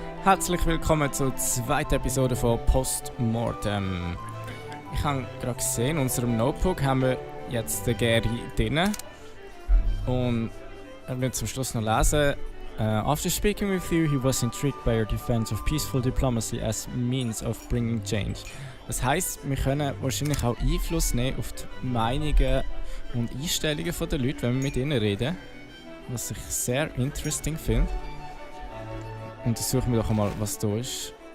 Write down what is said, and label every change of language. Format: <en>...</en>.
<de>Herzlich willkommen zur zweiten Episode von Postmortem. Ich habe gerade gesehen, in unserem Notebook haben wir jetzt den Gary drin. Und ich will zum Schluss noch lesen.</de> <en>After speaking with you, he was intrigued by your defense of peaceful diplomacy as means of bringing change.</en> <de>Das heisst, wir können wahrscheinlich auch Einfluss nehmen auf die Meinungen und Einstellungen der Leute, wenn wir mit ihnen reden. Was ich sehr interesting finde. Untersuchen wir doch einmal, was da ist.</de>